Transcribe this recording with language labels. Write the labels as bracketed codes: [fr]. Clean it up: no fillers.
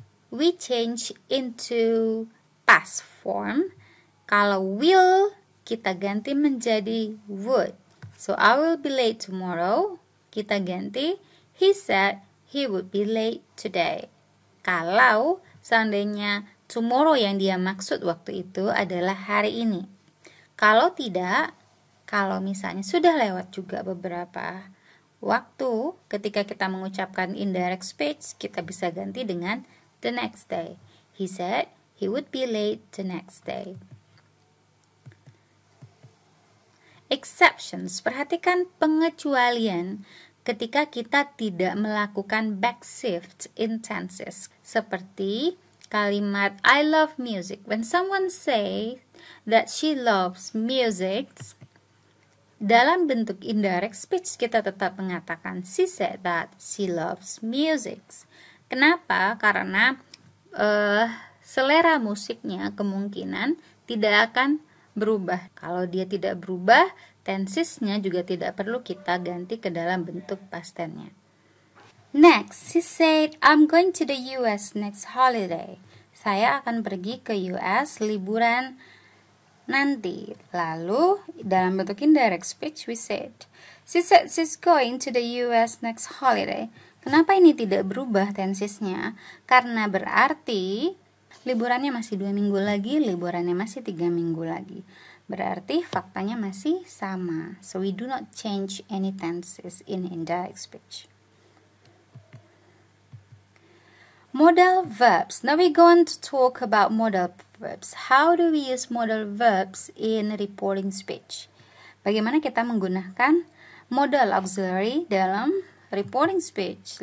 [en] We change into past form. [id] Kalau will, kita ganti menjadi would. [en] So I will be late tomorrow, [id] kita ganti [en] he said he would be late today. [id] Kalau seandainya tomorrow yang dia maksud waktu itu adalah hari ini. Kalau tidak, kalau misalnya sudah lewat juga beberapa waktu, ketika kita mengucapkan indirect speech, kita bisa ganti dengan [en] the next day. He said he would be late the next day. [id] Exceptions, perhatikan pengecualian ketika kita tidak melakukan [en] back-shift in tenses. [id] Seperti kalimat I love music. [en] When someone say that she loves music, [id] dalam bentuk indirect speech kita tetap mengatakan [en] she said that she loves music. [id] Kenapa? Karena selera musiknya kemungkinan tidak akan berubah. Kalau dia tidak berubah, tensesnya juga tidak perlu kita ganti ke dalam bentuk past tense-nya. [en] Next, she said, I'm going to the US next holiday. [id] Saya akan pergi ke US liburan nanti. Lalu, dalam bentuk [en] indirect speech, we said, she said she's going to the US next holiday. [id] Kenapa ini tidak berubah tensesnya? Karena berarti liburannya masih 2 minggu lagi, liburannya masih 3 minggu lagi. Berarti faktanya masih sama. [en] So we do not change any tenses in indirect speech. Modal verbs. Now we go on to talk about modal verbs. How do we use modal verbs in reporting speech? [id] Bagaimana kita menggunakan modal auxiliary dalam reporting speech?